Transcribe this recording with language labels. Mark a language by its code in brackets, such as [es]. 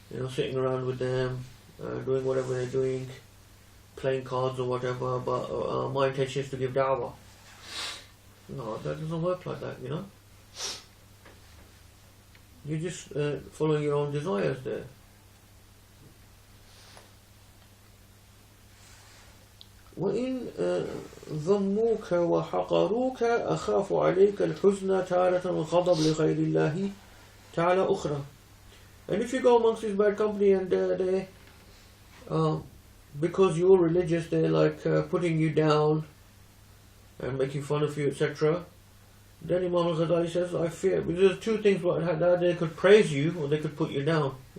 [en] Sitting around with them, doing whatever they're doing, playing cards or whatever, but my intention is to give da'wah. No, that doesn't work like that, You're just following your own desires there. [ar] وإن ذموك وحقروك أخاف عليك الحزن تارة والغضب لغير الله تعالى أخرى. [en] And if you go amongst this bad company and they, because you're religious, they're like putting you down and making fun of you, etc. Then Imam al-Ghazali says, I fear, because there's two things that they could praise you or they could put you down.